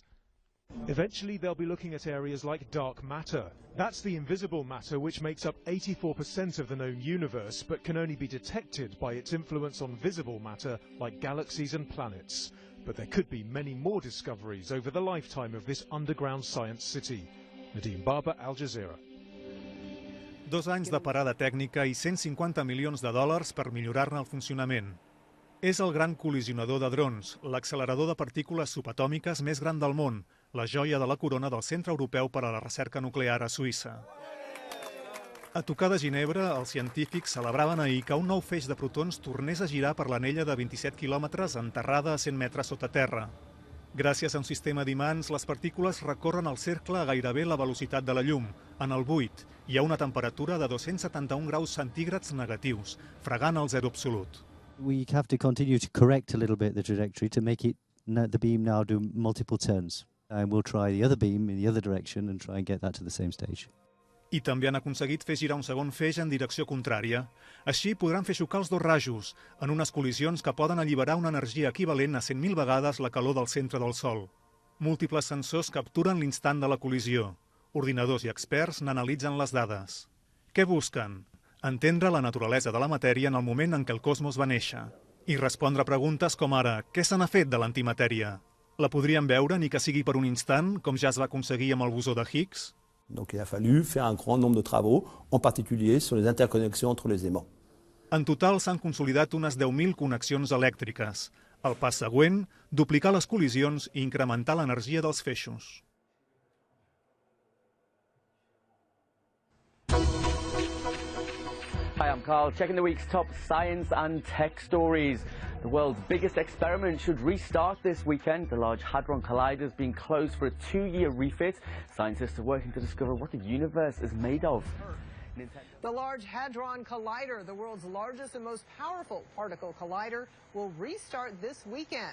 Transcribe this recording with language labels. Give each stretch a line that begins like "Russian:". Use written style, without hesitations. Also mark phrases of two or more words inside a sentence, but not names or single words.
English: Eventually they'll be looking at areas like dark matter. That's the invisible matter which makes up 84% of the known universe, but can only be detected by its influence on visible matter like galaxies and planets. But there could be many more discoveries over the lifetime of this underground science city. Nadim Barber, Al Jazeera.
Catalan: 2 anys de parada tècnica i 150 milions de dòlars per millorar-ne el funcionament. És el gran col·lisionador de drons, l'accelerador de partícules subatòmiques més gran del món, la joia de la corona del Centre Europeu per a la Recerca Nuclear a Suïssa. A tocar de Ginebra, els científics celebraven ahir que un nou feix de protons tornés a girar per l'anella de 27 quilòmetres enterrada a 100 metres sota terra. Gràcies a un sistema d'imants, les partícules recorren el cercle a gairebé la velocitat de la llum, en el buit, i a una temperatura de 271 graus centígrads negatius, fregant el zero absolut.
English: We have to continue to correct a little bit the trajectory to make the beam now do multiple turns. And we'll try the other beam in the other direction and try and get that to the same stage.
Catalan: I també han aconseguit fer girar un segon feix en direcció contrària. Així podran fer xocar els 2 rajos, en unes col·lisions que poden alliberar una energia equivalent a 100.000 vegades la calor del centre del Sol. Múltiples sensors capturen l'instant de la col·lisió. Ordinadors i experts n'analitzen les dades. Què busquen? Entendre la naturalesa de la matèria en el moment en què el cosmos va néixer. I respondre preguntes com ara, què se n'ha fet de l'antimatèria? La podríem veure ni que sigui per un instant, com ja es va aconseguir amb el bosó de Higgs?
French: Donc il a fallu faire un grand nombre de travaux, en particulier sur les interconnexions entre les aimants.
Catalan: En total s'han consolidat unes 10.000 connexions elèctriques. El pas següent, duplicar les col·lisions i incrementar l'energia dels feixos.
English: Hi, I'm Carl, checking the week's top science and tech stories. The world's biggest experiment should restart this weekend. The Large Hadron Collider has been closed for a 2-year refit. Scientists are working to discover what the universe is made of. The Large Hadron Collider, the world's largest and most powerful particle collider, will restart this weekend.